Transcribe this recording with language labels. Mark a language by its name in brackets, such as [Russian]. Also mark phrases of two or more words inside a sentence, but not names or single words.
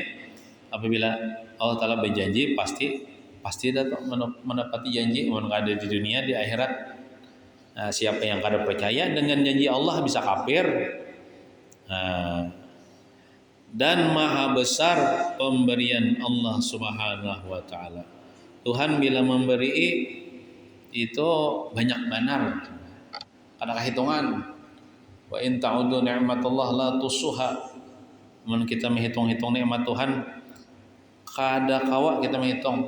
[Banjar] Apabila Allah taala berjanji, pasti datang menepati janji, mau ada di dunia, di akhirat. Nah, siapa yang kada percaya dengan janji Allah bisa kafir. Nah, dan maha besar pemberian Allah [Arabic] سبحانه وتعالى. [Banjar] Tuhan bila memberi itu banyak benar. Kada hitungan. [Arabic] وإن تعدوا نعمة الله لا تحصوها. [Banjar] Mun kita menghitung-hitung nikmat Tuhan, kada kawa kita menghitung.